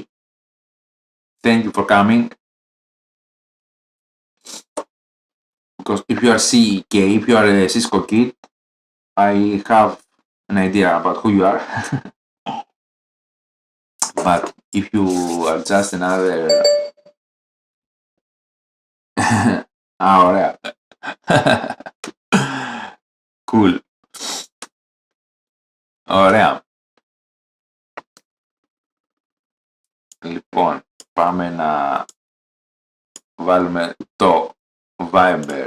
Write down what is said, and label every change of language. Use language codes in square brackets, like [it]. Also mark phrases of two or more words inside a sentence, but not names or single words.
[en] Thank you for coming. Because if you are CK, if you are a Cisco kid, I have an idea about who you are. But if you are just another... [el] ωραία. Cool. Ωραία. Λοιπόν, πάμε να βάλουμε το Viber.